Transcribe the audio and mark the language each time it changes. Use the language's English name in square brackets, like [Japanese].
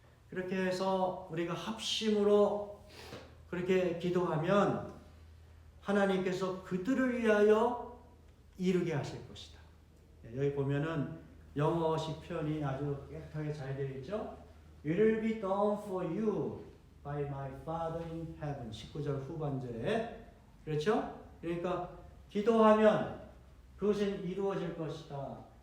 [Korean] 그렇게 해서 우리가 합심으로 그렇게 기도하면 하나님께서 그들을 위하여 이루게 하실 것이다. 여기 보면은 영어 시편이 아주 깨끗하게 잘 되어 있죠. [English] It will be done for you by my Father in heaven. [Korean] 19절 후반절에. 그렇죠? 그러니까 기도하면 그것은 이루어질 것이다.